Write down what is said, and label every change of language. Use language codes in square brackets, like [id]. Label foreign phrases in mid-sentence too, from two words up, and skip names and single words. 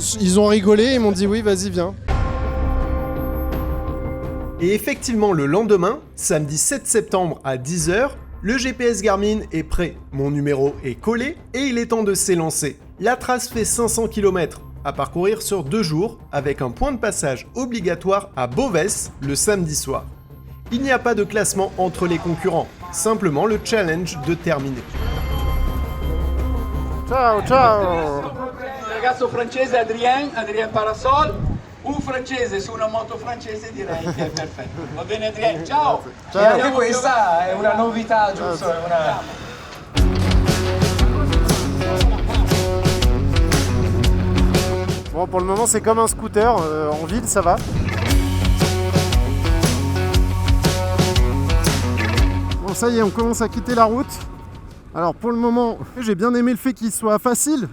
[fr] Ils ont rigolé et m'ont dit oui, vas-y, viens. Et effectivement, le lendemain, samedi 7 septembre à 10 h, le GPS Garmin est prêt, mon numéro est collé et il est temps de s'élancer. La trace fait 500 km à parcourir sur 2 jours avec un point de passage obligatoire à Boves le samedi soir. Il n'y a pas de classement entre les concurrents, simplement le challenge de terminer. [it] Ciao, ciao! Ragazzo francese Adrien Parasol. Un francese su una moto francese direi che è perfetto. Va bene Adrien, ciao! Ciao. E anche questa è una novità, giusto? È una... [fr] Bon, pour le moment, c'est comme un scooter, en ville, ça va. Bon, ça y est, on commence à quitter la route. Alors, pour le moment, j'ai bien aimé le fait qu'il soit facile.